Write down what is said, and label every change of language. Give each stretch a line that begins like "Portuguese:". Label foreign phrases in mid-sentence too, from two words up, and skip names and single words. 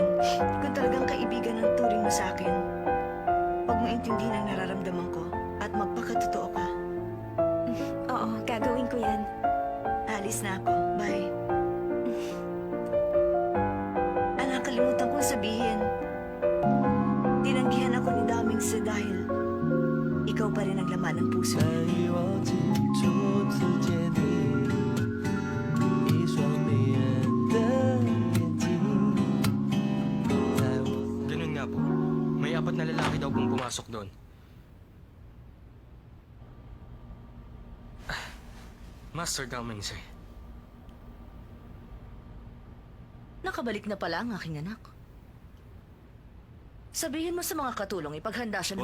Filipino: Kung talagang kaibigan ang turing mo sa akin, huwag mo intindihin ang nararamdaman ko at magpakatotoo ka. oo, gagawin ko yan. Alis na ako. Bye. Anak, kalimutan kong sabihin. Tinanggihan ako ni Daming sa dahil ikaw pa rin ang laman ng puso.
Chinese: 在与我记住之间的一双迷人的眼睛，在我
Filipino: Ganun nga po. May 4 na lalaki daw pong pumasok doon.
English: Master Daming, sir.
Filipino: Nakabalik na pala ang aking anak. Sabihin mo sa mga katulong ipaghanda siya ng